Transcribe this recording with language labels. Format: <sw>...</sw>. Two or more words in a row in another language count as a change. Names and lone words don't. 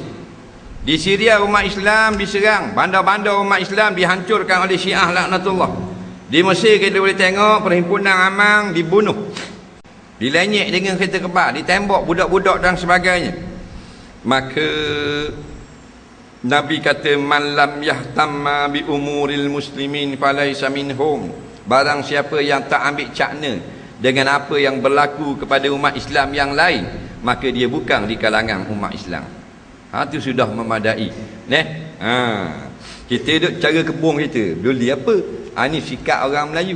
<ms>Di Syria umat Islam diserang, bandar-bandar umat Islam dihancurkan oleh Syiah laknatullah. Di Mesir kita boleh tengok perhimpunan Amang dibunuh, dilenyek dengan kereta kebal, ditembak budak-budak dan sebagainya. Maka Nabi kata,</ms> <ar>من لم يهتم بأمور المسلمين فليس منهم.</ar> <ms>Barang siapa yang tak ambil cakna dengan apa yang berlaku kepada umat Islam yang lain, maka dia bukan di kalangan umat Islam. Itu sudah memadai. Kita duduk cara kebun kita, beli apa? Ini sikap orang Melayu.</ms>